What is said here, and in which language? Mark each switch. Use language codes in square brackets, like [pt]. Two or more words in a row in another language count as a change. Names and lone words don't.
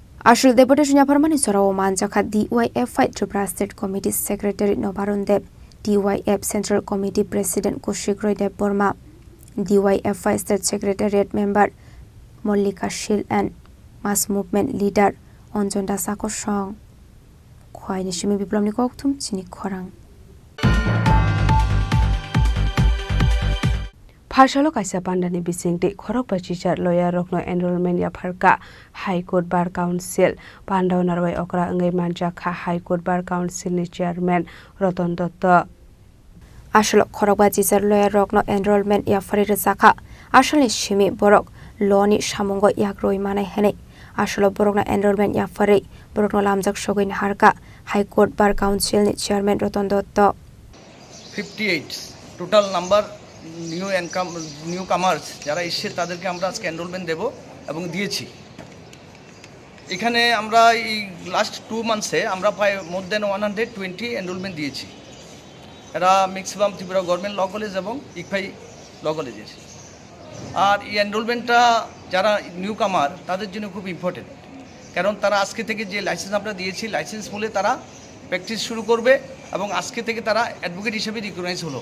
[trp] আসল ডেপুটেশন ইয়াফারমানি সরাও মানজাখা DYFI ত্রিপুরা [en] state committee secretary [trp] নবারুণ দেব, DYF [en] central committee president [trp] কৌশিক রয় দেব বর্মা, DYFI [en] state secretariat member [trp] মল্লিকা শীল [en] and mass movement leader [trp] অঞ্জন দাস আকর্ষণ খোয়াই নিশিমি বিপ্লবনী ককথুম চিনি খরাং Phashalo kaisa pandani bisingti khorok bachichar lawyer rokno enrollment ya pharka High Court Bar Council Pandau narwai okra angai manjakha High Court Bar Council ni chairman Ratan Dutta Ashalo khorok bachichar lawyer rokno enrollment ya pharir sakha ashale shimi borok loni shamungo yakroi manai hene ashalo borokna enrollment ya phari borokno lamjak sogoin harka High Court Bar Council ni chairman Ratan Dutta [bn] 58 [en] total number new comers [bn] যারা এসে তাদেরকে আমরা আজকে এনরোলমেন্ট দেব এবং দিয়েছি। এখানে আমরা এই [en] last 2 months [bn] আমরা প্রায় [en] more than 120 enrollment [bn] দিয়েছি। এরা ম্যাক্সিমাম ত্রিপুরা গভর্নমেন্ট ল কলেজ এবং ইকফাই ল কলেজের। আর এই এনরোলমেন্টটা যারা [en] new comer [bn] তাদের জন্য খুব ইম্পর্টেন্ট, কারণ তারা আজকে থেকে যে লাইসেন্স আমরা দিয়েছি লাইসেন্স মূলে তারা প্র্যাকটিস শুরু করবে এবং আজকে থেকে তারা অ্যাডভোকেট হিসেবে রিকগনাইজ হলো।